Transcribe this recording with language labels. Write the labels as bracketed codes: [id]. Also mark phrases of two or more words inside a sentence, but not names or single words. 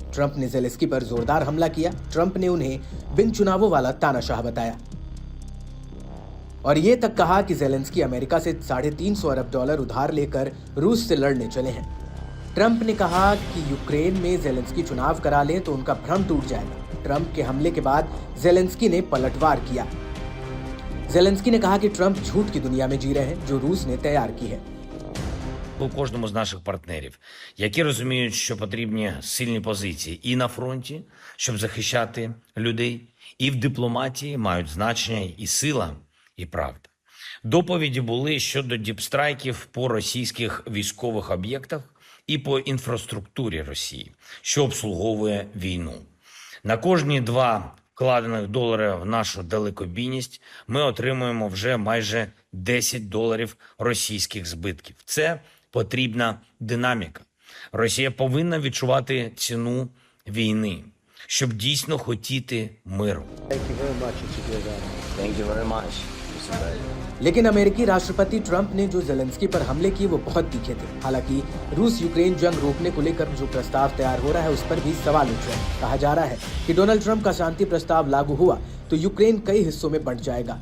[hi] ट्रंप ने जेलेंस्की पर जोरदार हमला किया। ट्रंप ने उन्हें बिन चुनावों वाला तानाशाह बताया और ये तक कहा कि जेलेंस्की अमेरिका से $350 अरब उधार लेकर रूस से लड़ने चले हैं। ट्रंप ने कहा कि यूक्रेन में जेलेंस्की चुनाव करा लें तो उनका भ्रम टूट जाएगा। ट्रंप के हमले के बाद जेलेंस्की ने पलटवार किया। जेलेंस्की ने कहा कि ट्रंप झूठ की दुनिया में जी रहे हैं जो रूस ने तैयार की है। [uk] У кожному з наших партнерів, які розуміють, що потрібні сильні позиції і на фронті, щоб захищати людей, і в дипломатії мають значення і сила, і правда. Доповіді були щодо діпстрайків по російських військових об'єктах і по інфраструктурі Росії, що обслуговує війну. На кожні 2 вкладених долари в нашу далекобійність ми отримуємо вже майже $10 російських збитків. Це потрібна динаміка. Росія повинна відчувати ціну війни, щоб дійсно хотіти миру. [hi] लेकिन अमेरिकी राष्ट्रपति ट्रंप ने जो जेलेंस्की पर हमले किए वो बहुत तीखे थे। हालांकि रूस यूक्रेन जंग रोकने को लेकर जो प्रस्ताव तैयार हो रहा है उस पर भी सवाल उठ रहे हैं। कहा जा रहा है कि डोनाल्ड ट्रंप का शांति प्रस्ताव लागू हुआ तो यूक्रेन कई हिस्सों में बंट जाएगा।